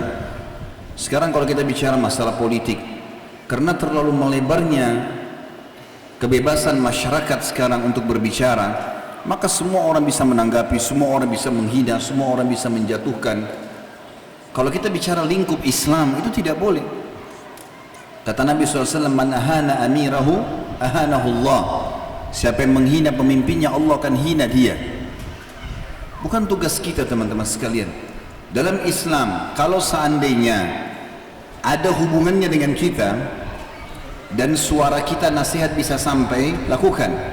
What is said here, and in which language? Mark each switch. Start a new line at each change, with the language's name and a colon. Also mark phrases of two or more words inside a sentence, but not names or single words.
Indonesian: Sekarang kalau kita bicara masalah politik, karena terlalu melebarnya kebebasan masyarakat sekarang untuk berbicara, maka semua orang bisa menanggapi, semua orang bisa menghina, semua orang bisa menjatuhkan. Kalau kita bicara lingkup Islam, itu tidak boleh. Kata Nabi SAW,
Arabic: من أهان أميره أهانه الله.
Indonesian: Siapa yang menghina pemimpinnya, Allah akan hina dia. Bukan tugas kita teman-teman sekalian. Dalam Islam, kalau seandainya ada hubungannya dengan kita dan suara kita nasihat bisa sampai, lakukan.